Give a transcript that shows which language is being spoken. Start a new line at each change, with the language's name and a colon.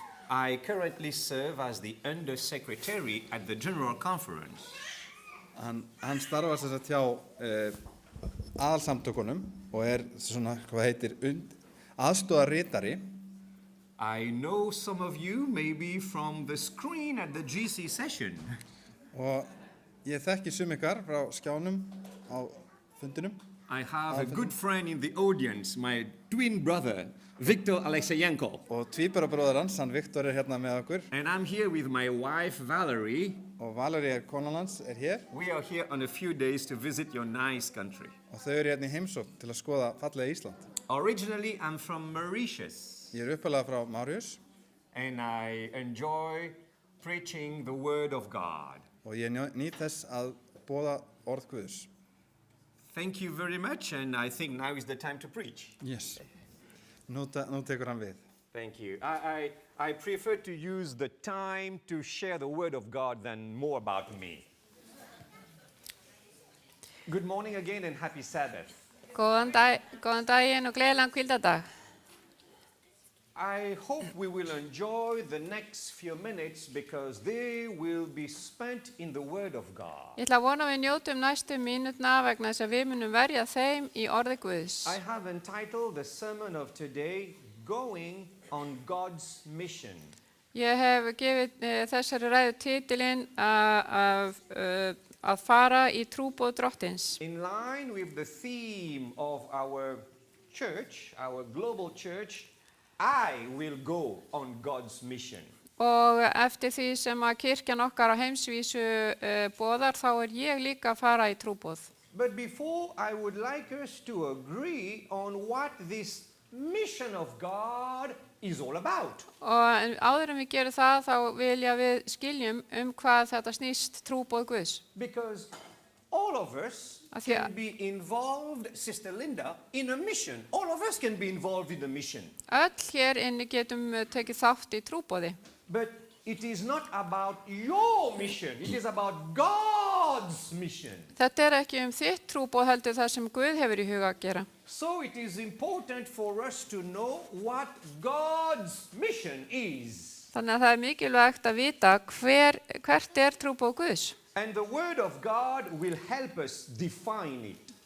English: I currently serve as the Under-Secretary at the General Conference.
Icelandic: Hann starfar sem sagt hjá aðalsamtökunum og svona, hvað heitir, aðstoðarritari.
English: I know some of you maybe from the screen at the GC session.
Icelandic: Og ég þekki sum ykkar frá skjánum á fundinum.
English: I have a good friend in the audience, my twin brother, Viktor Alexeyenko.
Icelandic: Og tvíburabróðir hans, hann Viktor hérna með okkur.
English: And I'm here with my wife, Valerie.
Icelandic: Og Valerie konan hans hér.
English: We are here on a few days to visit your nice country.
Icelandic: Og þau hérna í heimsókn til að skoða fallega Ísland.
English: Originally, I'm from Mauritius.
Icelandic: Ég uppalega frá Mauritius.
English: And I enjoy preaching the word of God.
Icelandic: Og ég nýt þess að boða orð Guðs.
English: Thank you very much, and I think now is the time to preach.
Icelandic: Yes. Nú tekur hann við.
English: Thank you. I prefer to use the time to share the word of God than more about me. Good morning again and happy Sabbath.
Icelandic: Góðan daginn og gleðilegan hvíldardag.
English: I hope we will enjoy the next few minutes because they will be spent in the Word of God.
Icelandic: Ég ætla að vona að við njótum næstu mínútna vegna þess að við munum verja þeim í orði Guðs.
English: I have entitled the sermon of today, Going on God's Mission.
Icelandic: Ég hef gefið þessari ræðu titilinn að fara í trúboð Drottins.
English: In line with the theme of our church, our global church, I will go on God's mission.
Icelandic: Og eftir því sem að kirkjan okkar á heimsvísu boðar, þá ég líka að fara í trúboð.
English: But before, I would like us to agree on what this mission of God is all about.
Icelandic: Og áður en við gerum það, þá vilja við skiljum hvað þetta snýst trúboð Guðs.
English: Because all of us can be involved, Sister Linda, in a mission. All of us can be involved in the mission.
Icelandic: Öll hér inni getum tekið þátt í trúboði.
English: But it is not about your mission. It is about God's mission.
Icelandic: Þetta ekki þitt trúboð heldur það sem Guð hefur í huga að gera.
English: So it is important for us to know what God's mission is.
Icelandic: Þannig að það mikilvægt að vita hvert trúboð Guðs.
English: And the word of God will help us define it.